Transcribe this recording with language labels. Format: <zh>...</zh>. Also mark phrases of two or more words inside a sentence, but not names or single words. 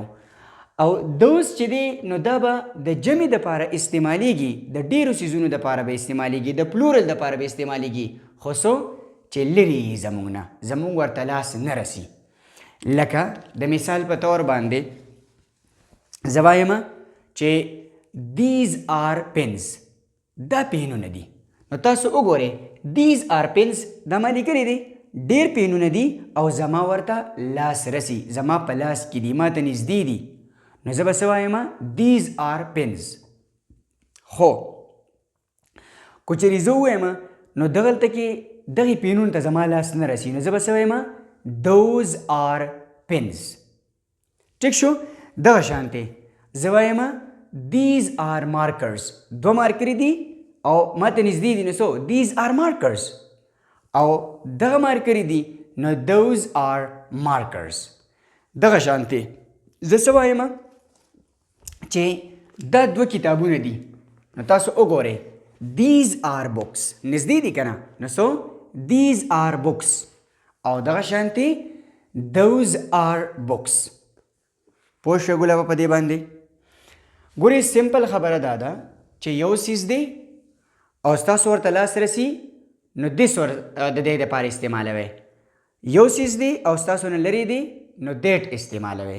<ps>او those چې دی نو دا به د جمع دپاره استعمالیږي، د ډیرو څیزونو دپاره به استعمالیږي، د پلورل دپاره به استعمالیږي خو څو چې لرې یي زمونږ نه، زمونږ ورته لاس نه رسي. لکه د مثال په طور باندې زه وایم چې</ps> <en>these are pens،</en> <ps>دا پینونه دي. نو تاسو وګورئ</ps> <en>these are pens</en> <ps>دا ما لیکلی دی، ډېر پینونه دي او زما ورته لاس رسي، زما په لاس کې دي، ما ته نږدې دي، نو زه به څه وایم</ps> <en>these are pens.</en> <ps>خو که چېرې زه ووایم نو دغلته کې دغې پینونو ته زما لاس نه رسي نو زه به څه وایم</ps> <en>those are pens.</en> <ps>ټیک شو؟ دغه شانتې زه وایم</ps> <en>these are markers،</en> <ps>دوه مارکرې دي او ماته نږدې دي نو څو</ps> <en>these are markers،</en> <ps>او دغه مارکرې دي نو</ps> <en>those are markers.</en> <ps>دغه شانتې زه څه وایم چې دا دوه کتابونه دي نو تاسو وګورئ</ps> <en>these are books،</en> <ps>نږدې دي که نه، نو څو</ps> <en>these are books،</en> <ps>او دغه شانتې</ps> <en>those are books.</en> <ps>پوه شوې ګلابه په دې باندې؟ ګورې سمپل خبره دا ده چې یو څیز دی او ستاسو ورته لاس رسي نو this د دې دپاره استعمالوئ. یو څیز دی او ستاسو نه لرې دی نو that استعمالوئ.</ps>